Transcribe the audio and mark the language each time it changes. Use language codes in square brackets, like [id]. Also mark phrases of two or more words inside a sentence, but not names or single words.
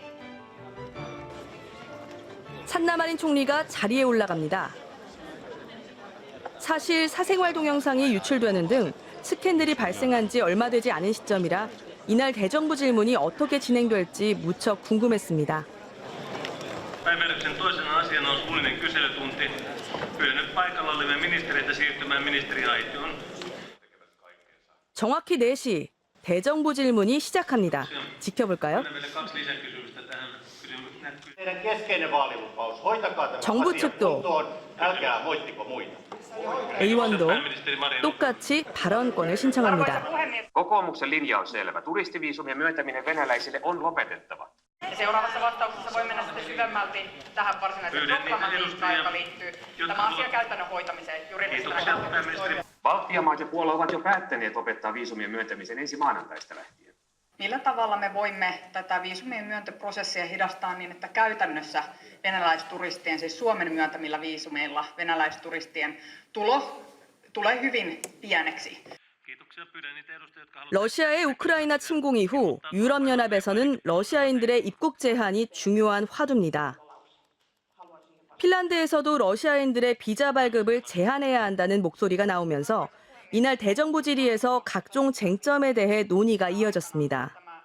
[ko] 산나마린 총리가 자리에 올라갑니다. 사실 사생활 동영상이 유출되는 등 스캔들이 발생한 지 얼마 되지 않은 시점이라 이날 대정부 질문이 어떻게 진행될지 무척 궁금했습니다. [fi] Päiväjärjestyksen toisena asiana on suullinen kyselytunti. Pyydän nyt paikalla olevia ministereitä siirtymään ministeriaitioon. [ko] 정확히 4시 대정부 질문이 시작합니다. 지켜볼까요? [fi] Teidän keskeinen vaalilupaus. Hoitakaa tämä [ko] 정부 [fi] asia [ko] 측도 [fi] kuntoon. Älkää moittiko muita. [ko] 의원도 똑같이 발언권을 신청합니다. [fi] Kokoomuksen linja on selvä. Turistiviisumien myöntäminen venäläisille on lopetettava. Seuraavassa vastauksessa voi mennä sitten syvemmälti tähän varsinaiseen problematiikkaan, joka liittyy tämän asian käytännön hoitamiseen juridisena näkökulmasta. Baltian maat ja Puola ovat jo päättäneet lopettaa viisumien myöntämisen ensi maanantaista lähtien. Millä tavalla me voimme tätä viisumien myöntöprosessia hidastaa niin, että käytännössä venäläisturistien, siis Suomen myöntämillä viisumeilla venäläisturistien tulo tulee hyvin pieneksi? [ko] 러시아의 우크라이나 침공 이후 유럽연합에서는 러시아인들의 입국 제한이 중요한 화두입니다. 핀란드에서도 러시아인들의 비자 발급을 제한해야 한다는 목소리가 나오면서 이날 대정부 질의에서 각종 쟁점에 대해 논의가 이어졌습니다.